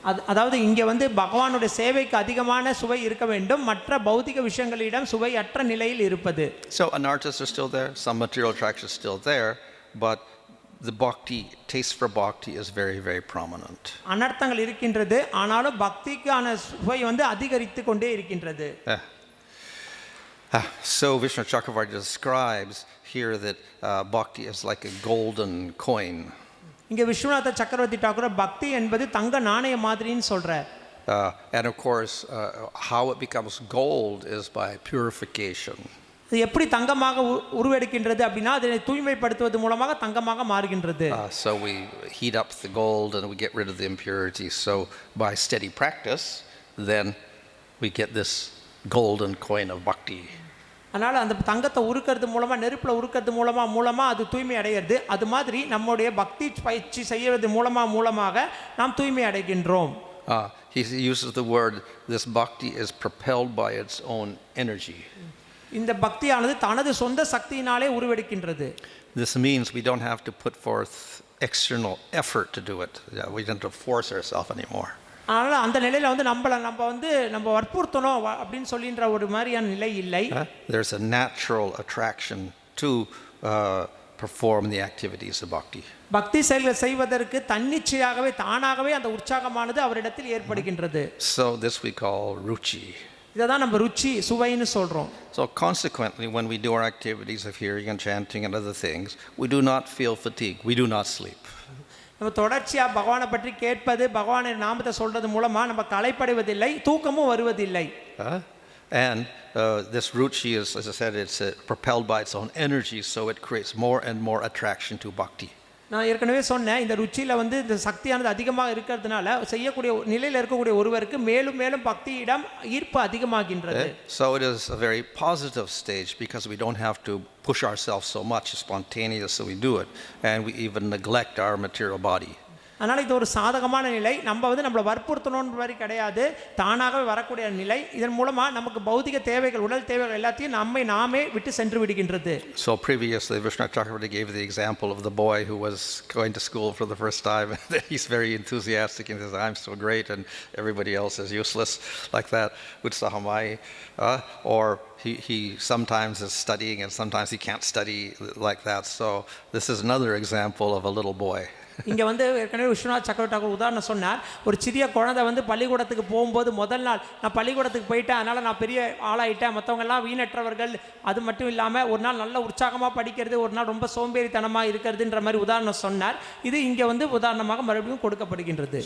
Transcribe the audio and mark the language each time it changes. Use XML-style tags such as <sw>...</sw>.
<ta>அதாவது இங்க வந்து பகவானுடைய சேவைக்கு அதிகமான சுவை இருக்க வேண்டும், மற்ற பௌதிக விஷயங்களிடம் சுவையற்ற நிலையில் இருப்பது.</ta> <en>So anarthas are still there, some material attraction is still there, but the bhakti, taste for bhakti is very, very prominent.</en> <ta>அனர்த்தங்கள் இருக்கின்றது, ஆனாலும் பக்திக்கான சுவை வந்து அதிகரித்து கொண்டே இருக்கின்றது.</ta> <en>So Vishnu Chakravarti describes here that bhakti is like a golden coin.</en> <ta>இங்க விஸ்வநாத சக்கரவர்த்தி டாக்கூர் பக்தி என்பது தங்க நாணய மாதிரின்னு சொல்றார்.</ta> <en>And of course how it becomes gold is by purification.</en> <ta>இது எப்படி தங்கமாக உருவெடுக்கின்றது அப்படினா அதை தூய்மைப்படுத்துவது மூலமாக தங்கமாக மாறுகின்றது.</ta> <en>So we heat up the gold and we get rid of the impurities. So by steady practice then we get this golden coin of bhakti.</en> <ta>அதனால அந்த தங்கத்தை உருக்கிறது மூலமா நெருப்புல உருக்கிறது மூலமா அது தூய்மை அடைகிறது. அது மாதிரி நம்முடைய பக்தி பயிற்சி செய்யறது மூலமாக நாம் தூய்மை அடைகின்றோம்.</ta> <en>He uses the word, this bhakti is propelled by its own energy.</en> <ta>இந்த பக்தியானது தனது சொந்த சக்தியினாலே உருவெடுக்கின்றது.</ta> <en>This means we don't have to put forth external effort to do it. We don't have to force ourselves anymore.</en> <ta>அதனால அந்த நிலையில வந்து நம்ம வற்புறுத்தணும் அப்படின்னு சொல்லின்ற ஒரு மாதிரியான நிலை இல்லை.</ta> <en>There's a natural attraction to perform the activities of bhakti.</en> <ta>பக்தி செயல்களை செய்வதற்கு தன்னிச்சையாகவே தானாகவே அந்த உற்சாகமானது அவரிடத்தில் ஏற்படுகின்றது.</ta> <en>So this we call ruchi.</en> <ta>இததான் நம்ம ருச்சி சுவைன்னு சொல்றோம்.</ta> <en>So consequently when we do our activities of hearing and chanting and other things, we do not feel fatigue, we do not sleep.</en> <ta>நம்ம தொடர்ச்சியா பகவானை பற்றி கேட்பது, பகவானின் நாமத்தை சொல்றது மூலமா நம்ம களைப்படைவதில்லை, தூக்கமும் வருவதில்லை.</ta> <en>And this ruchi is, as I said, it's propelled by its own energy, so it creates more and more attraction to bhakti.</en> <ta>நான் ஏற்கனவே சொன்னேன், இந்த ருச்சியில வந்து இந்த சக்தியானது அதிகமாக இருக்கிறதுனால செய்யக்கூடிய நிலையில் இருக்கக்கூடிய ஒருவருக்கு மேலும் மேலும் பக்தியிடம் ஈர்ப்பு அதிகமாகின்றது.</ta> <en>So it is a very positive stage because we don't have to push ourselves so much, spontaneously we do it, and we even neglect our material body.</en> <ta>அதனால இது ஒரு சாதகமான நிலை. நம்ம வந்து நம்மளை வற்புறுத்தணும்ன்ற மாதிரி கிடையாது, தானாகவே வரக்கூடிய நிலை. இதன் மூலமா நமக்கு பௌதிக தேவைகள், உடல் தேவைகள் எல்லாத்தையும் நாமே விட்டு சென்று விடுகின்றது.</ta> <en>So previously Vishnu Chakravarti gave the example of the boy who was going to school for the first time. He's very enthusiastic and says, I'm so great and everybody else is useless, like that. Utsahamai. Or he sometimes is studying and sometimes he can't study, like that. So this is another example of a little boy.</en> <ta>இங்க வந்து ஏற்கனவே விஸ்வநாத் சக்கரவர்த்தி உதாரணம் சொன்னார். ஒரு சிறிய குழந்தை வந்து பள்ளிக்கூடத்துக்கு போகும்போது முதல் நாள் நான் பள்ளிக்கூடத்துக்கு போயிட்டேன், அதனால நான் பெரிய ஆளாயிட்டேன், மற்றவங்க எல்லாம் வீணற்றவர்கள். அது மட்டும் இல்லாமல் ஒரு நாள் நல்ல உற்சாகமாக படிக்கிறது, ஒரு நாள் ரொம்ப சோம்பேறித்தனமாக இருக்கிறதுன்ற மாதிரி உதாரணம் சொன்னார். இது இங்கே வந்து உதாரணமாக மறுபடியும் கொடுக்கப்படுகின்றது.</ta>